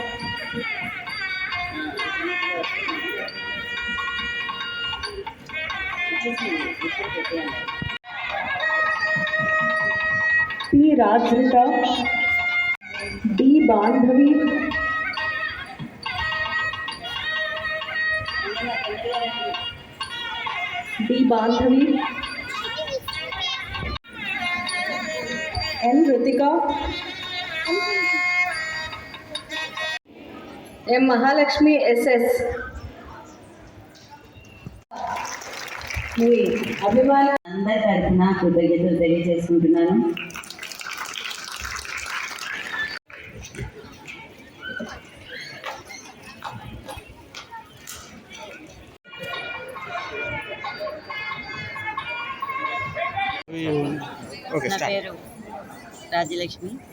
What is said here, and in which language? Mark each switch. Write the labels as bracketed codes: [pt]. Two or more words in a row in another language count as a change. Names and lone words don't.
[te] पी राजृता, डी बांधवी, डी बांधवी, एन ऋतिका, एम महालक्ष्मी एसएस. మీ అభిమాన అందరి తరఫున కృతజ్ఞతలు తెలియజేసుకుంటున్నాను. నా పేరు రాజ్యలక్ష్మి.